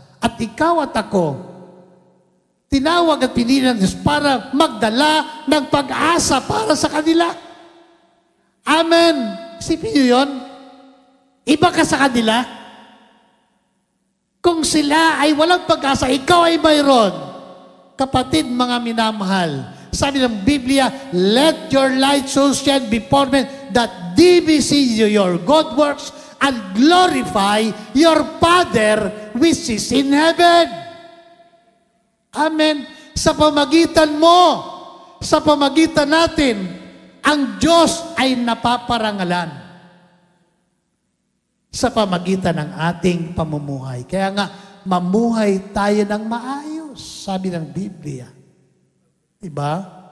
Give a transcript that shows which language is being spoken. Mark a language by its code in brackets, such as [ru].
[tl] At ikaw at ako, tinawag at pinili ng Diyos para magdala ng pag-asa para sa kanila. Amen. Isipin niyo yun? Iba ka sa kanila. Kung sila ay walang pag-asa, ikaw ay mayroon. Kapatid, mga minamahal, sabi ng Biblia, [en] let your light so shine before men that they may see your good works and glorify your Father which is in heaven. [tl] Amen. Sa pamagitan mo, sa pamagitan natin, ang Diyos ay napaparangalan sa pamagitan ng ating pamumuhay. Kaya nga, mamuhay tayo ng maayos, sabi ng Biblia. Diba?